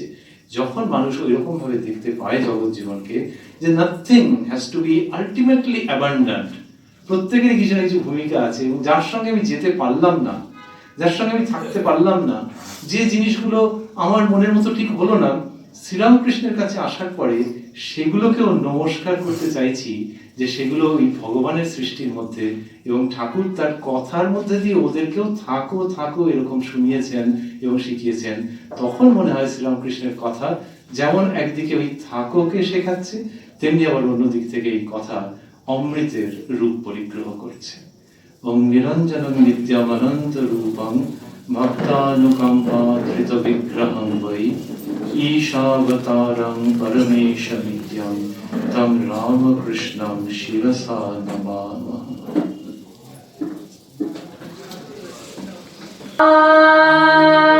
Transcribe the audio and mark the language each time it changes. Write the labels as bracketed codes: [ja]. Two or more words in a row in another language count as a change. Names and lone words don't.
[bn] যখন মানুষ ওই রকম ভাবে দেখতে পায় জগৎ জীবনকে, যে [en] nothing has to be ultimately abundant, [bn] প্রত্যেকেরই কিছু না কিছু ভূমিকা আছে, এবং যার সঙ্গে আমি যেতে পারলাম না, যার সঙ্গে আমি থাকতে পারলাম না, যে জিনিসগুলো আমার মনের মতো ঠিক হলো না, শ্রীরামকৃষ্ণের কাছে আসার পরে সেগুলোকেও নমস্কার করতে চাইছি, যে সেগুলো ওই ভগবানের সৃষ্টির মধ্যে, এবং ঠাকুর তার কথার মধ্যে দিয়ে ওদেরকেও থাকো থাকো এরকম শুনিয়েছেন এবং শিখিয়েছেন। তখন মনে হয় শ্রীরামকৃষ্ণের কথা যেমন একদিকে ওই থাকোকে শেখাচ্ছে, তেমনি আবার অন্যদিক থেকে এই কথা অমৃতের রূপ পরিগ্রহ করছে। [sa] ওম নিরঞ্জনং নিত্যমনন্ত রূপং ভক্তানুকম্পা ধৃত বিগ্রহং বৈ ঈশাবতারং পরমেশমিত্যং তং রামকৃষ্ণং শিরসা নমামঃ।